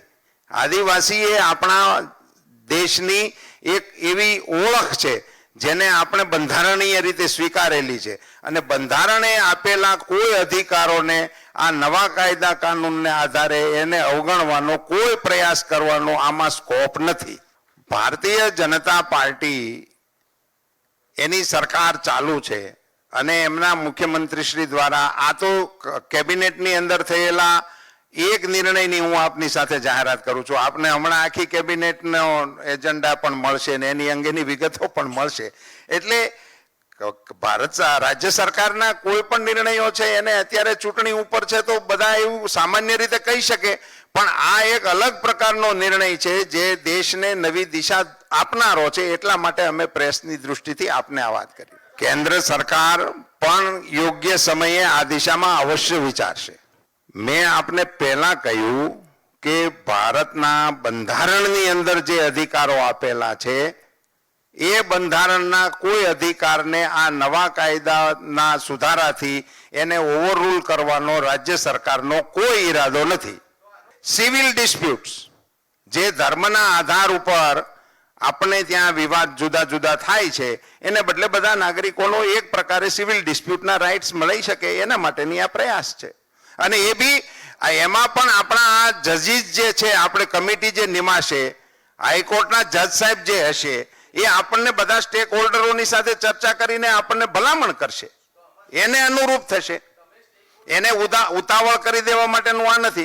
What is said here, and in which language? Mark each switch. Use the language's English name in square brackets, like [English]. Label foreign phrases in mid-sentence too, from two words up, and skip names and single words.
[Gujarati] આદિવાસી એ અપના દેશની એક એવી ઓળખ છે જેને આપણે બંધારણીય રીતે સ્વીકારેલી છે અને બંધારણે આપેલા કોઈ અધિકારોને આ નવા કાયદા કાનૂનને આધારે એને અવગણવાનો કોઈ પ્રયાસ કરવાનો આમાં સ્કોપ નથી। ભારતીય જનતા પાર્ટી એની સરકાર ચાલુ છે અને એમના મુખ્યમંત્રી શ્રી દ્વારા આ તો કેબિનેટની અંદર થયેલા એક નિર્ણયની હું આપની સાથે જાહેરાત કરું છું। આપને હમણાં આખી કેબિનેટનો એજન્ડા પણ મળશે ને એની અંગેની વિગતો પણ મળશે। એટલે ભારત રાજ્ય સરકારના કોઈ પણ નિર્ણયો છે એને અત્યારે ચૂંટણી ઉપર છે તો બધા એવું સામાન્ય રીતે કહી શકે, પણ આ એક અલગ પ્રકારનો નિર્ણય છે જે દેશને નવી દિશા આપનારો છે। એટલા માટે અમે પ્રેસની દૃષ્ટિથી આપને આ વાત કરી। કેન્દ્ર સરકાર પણ યોગ્ય સમયે આ દિશામાં અવશ્ય વિચારશે। મેં આપને પહેલા કહું કે ભારતના બંધારણની અંદર જે અધિકારો આપેલા છે એ બંધારણના કોઈ અધિકારને આ નવા કાયદાના સુધારાથી એને ઓવરરૂલ કરવાનો રાજ્ય સરકારનો કોઈ ઇરાદો નથી। [English] civil disputes [Gujarati] જે ધર્મના આધાર ઉપર અપને ત્યાં વિવાદ જુદા જુદા થાય છે એને બદલે બધા નાગરિકોનો એક પ્રકારે [English] civil dispute rights [Gujarati] મળી શકે એના માટેની આ પ્રયાસ છે। અને એ બી એમાં પણ આપણા જજીસ જે છે, આપણે કમિટી જે નિમાશે, હાઈકોર્ટના જજ સાહેબ જે હશે, એ આપણને બધા [English] stake holders [Gujarati] સાથે ચર્ચા કરીને આપણને ભલામણ કરશે, એને અનુરૂપ થશે। એને ઉતાવળ કરી દેવા માટેનું આ નથી।